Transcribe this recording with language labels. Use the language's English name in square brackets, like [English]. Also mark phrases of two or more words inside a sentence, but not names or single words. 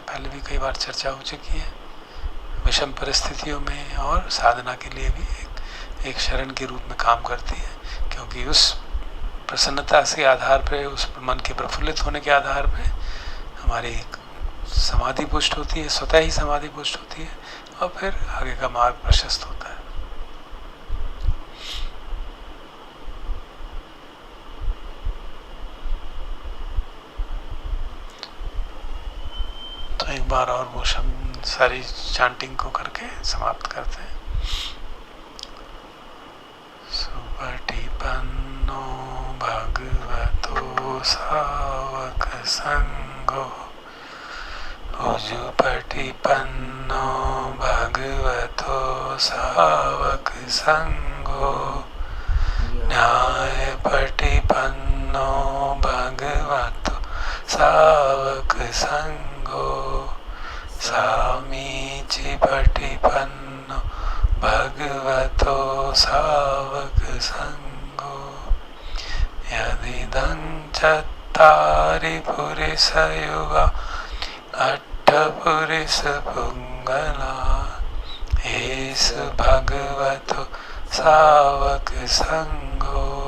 [Hindi] पहले भी कई बार चर्चा हो चुकी है। विषम परिस्थितियों में और साधना के लिए भी एक शरण के रूप में काम करती है, क्योंकि उस प्रसन्नता के आधार पर, उस मन के प्रफुल्लित होने के आधार पर हमारी समाधि पुष्ट होती है, स्वतः ही समाधि पुष्ट होती है, और फिर आगे का मार्ग प्रशस्त होता है। तो एक बार और वो सारी चांटिंग को करके समाप्त करते हैं। [Pali] सुपटिपन्नो भगवतो सावक संगो, उजुपटिपन्नो भगवतो सावक संगो, न्यायपटिपन्नो भगवतो सावक संगो, सामीचिपटिपन्नो भगवतो सावक संगो, यदिदं चत्तारि पुरुषयुगा अट्ठपुरुष पुंगला, एषु भगवतो सावक संगो,